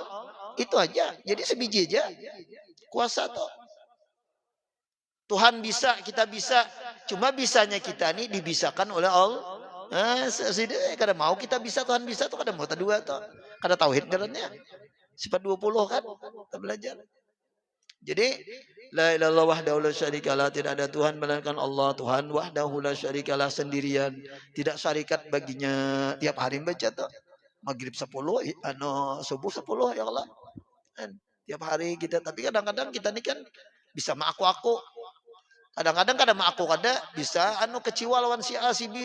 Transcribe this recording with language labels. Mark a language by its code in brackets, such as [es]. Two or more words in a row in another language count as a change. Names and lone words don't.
[bjn] Itu aja. Jadi sebiji aja. Kuasa tuh. Tuhan bisa, kita bisa. Cuma bisanya kita ini dibisakan oleh Allah. Kada mau kita bisa, Tuhan bisa tuh kada mau dua tuh. Kada tauhid katanya. Sifat 20 kan kita belajar. [ar] Jadi لا إله إلا الله وحده لا شريك له, [bjn] tidak ada Tuhan melainkan Allah. [ar] Tuhan وحده لا شريك له, [bjn] sendirian, tidak syarikat baginya. Tiap hari baca tuh. Maghrib 10, subuh 10 [ar] يا الله. [bjn] Tiap hari kita, tapi kadang-kadang kita ini kan bisa aku. Kadang-kadang kada aku kada bisa kecewa lawan si A si B.